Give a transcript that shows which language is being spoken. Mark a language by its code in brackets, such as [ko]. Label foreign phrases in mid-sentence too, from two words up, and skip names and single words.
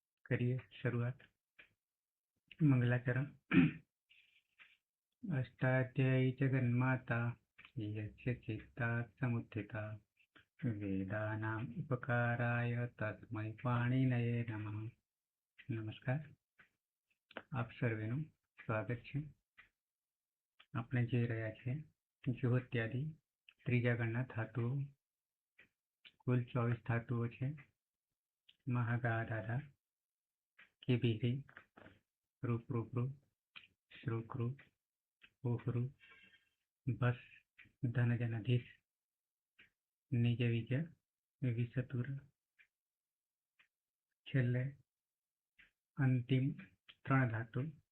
[hi] करिए शुरुआत। मंगलाचरण। [sa] अष्टाध्यायी जगन्माता यस्य चित्ता समुत्थिता वेदानाम उपकाराय तस्मै पाणिनये नमः। [hi] नमस्कार, [gu] आप સર્વેનું સ્વાગત છે। આપણે જોઈ રહ્યા છે જ્યોત્યાદિ ત્રીજા ગણના ધાતુઓ। કુલ 24 ધાતુઓ છે। મહાગાધાધા, કિબિરી, રૂપરૂપરૂ, શ્રુકૃ, ઉહૃ, ભસ, ધનજનધીશ, નિજવિજ, વિસતુર, છેલ્લે અંતિમ 3 ધાતુ।